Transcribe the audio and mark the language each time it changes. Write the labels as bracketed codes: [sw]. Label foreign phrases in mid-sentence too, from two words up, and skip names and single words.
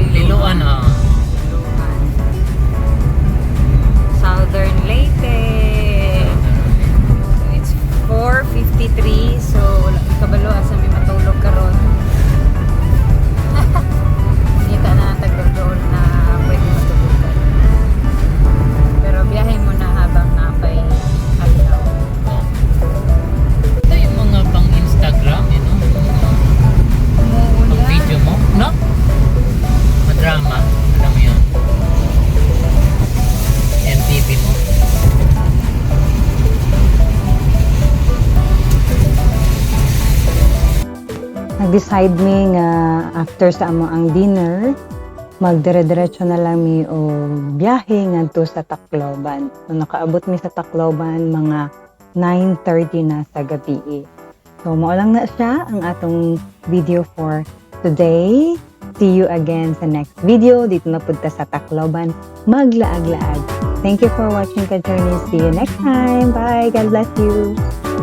[ceb] Liloan ah. Liluan. Southern Leyte. [en] So it's 4:53. [ceb] So wala kabalo asa may matulog karon. Kita na tagdoon na pwede matulugan. Pero biyahe mo na habang napay adlaw. [tl] Oh. Ito yung mga pang Instagram, [en] you know? [tl] Pang video mo, no? Madrama, alam mo yun? MTV mo. [ceb] Nag-decide mi nga after sa amo ang dinner, magdire-diretso na lang mi o biyahe ngadto sa Tacloban. So nakaabot mi sa Tacloban mga 9:30 na sa gabi. So mao lang na siya ang atong video [en] for today. See you again sa next video. [ceb] Dito na pud ta sa Tacloban, maglaag-laag. [en] Thank you for watching Ka Journey. See you next time. Bye. God bless you.